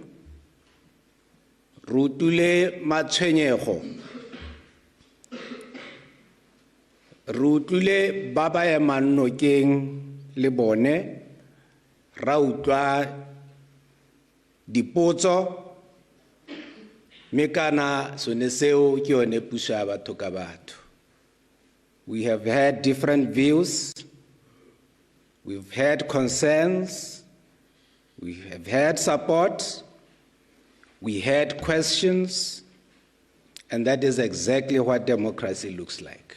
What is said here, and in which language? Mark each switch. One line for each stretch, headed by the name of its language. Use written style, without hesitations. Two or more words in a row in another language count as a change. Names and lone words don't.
Tswana: re utlwile matshwenyego, re utlwile ba ba emang nokeng le bone, ra utlwa dipotso, mme kana sone seo ke yone puso ya batho ka batho.
English: We have had different views, we've had concerns, we have had support, we had questions, and that is exactly what democracy looks like.